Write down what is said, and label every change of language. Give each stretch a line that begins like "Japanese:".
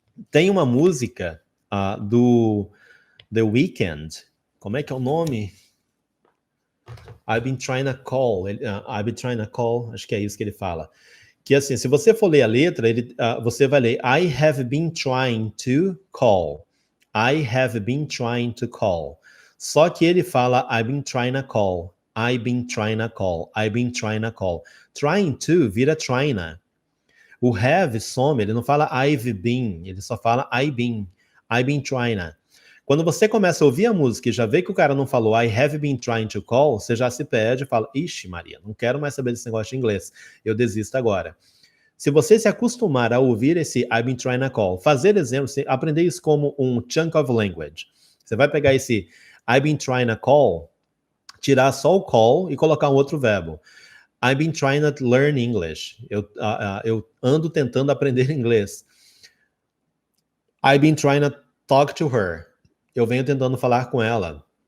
Portuguese: Tem uma música do The Weeknd, como é que é o nome?
English: I've been trying to call,
Portuguese: acho que é isso que ele fala, que assim, se você for ler a letra, você vai ler
English: I have been trying to call. I have been trying to call.
Portuguese: Só que ele fala
English: I've been trying to call. I've been trying to call. I've been trying to call. Trying to vira trying.
Portuguese: O have some, ele não fala I've been, ele só fala
English: I've been trying.
Portuguese: Quando você começa a ouvir a música e já vê que o cara não falou I have been trying to call, você já se perde e fala, ixi Maria, não quero mais saber desse negócio de inglês, eu desisto agora. Se você se acostumar a ouvir esse
English: I've been trying to call,
Portuguese: fazer exemplos, aprender isso como um
English: chunk of language.
Portuguese: Você vai pegar esse
English: I've been trying to call,
Portuguese: tirar só o call e colocar um outro verbo.
English: I've been trying to learn English.
Portuguese: Eu ando tentando aprender inglês.
English: I've been trying to talk to her.
Portuguese: Eu venho tentando falar com ela.